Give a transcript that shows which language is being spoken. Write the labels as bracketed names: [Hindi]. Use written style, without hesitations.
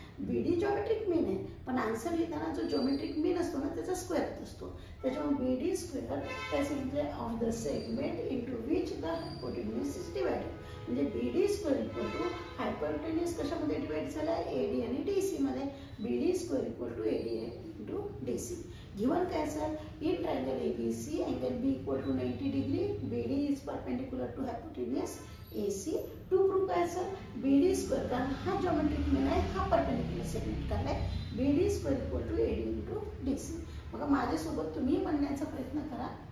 [Marathi] बीडी geometric मीन आहे, पण answer लिहिताना जो जॉमेट्रिक मीन असतो ना त्याचा स्क्वेअर असतो. त्याच्यामुळे बीडी स्क्वेअर काय सांगितलं? [English] Of the segment into which the hypotenuse is divided. [Marathi] म्हणजे बीडी स्क्वेअर इक्वल टू हायपोटेनियस कशामध्ये डिवाइड झाला? एडी आणि डीसी मध्ये. [English] BD square equal to AD into DC. [Marathi] Given काय असेल? [English] In triangle ABC angle B equal to 90 degree. BD is perpendicular to hypotenuse AC. To prove [Marathi] काय असेल? BD square, कारण हा जॉमेट्रिक मीन आहे, हा परपेंडिक्युलर सेगमेंट काढलाय. [English] BD square equal to AD into DC. [Marathi] बघा माझ्यासोबत तुम्ही म्हणण्याचा प्रयत्न करा.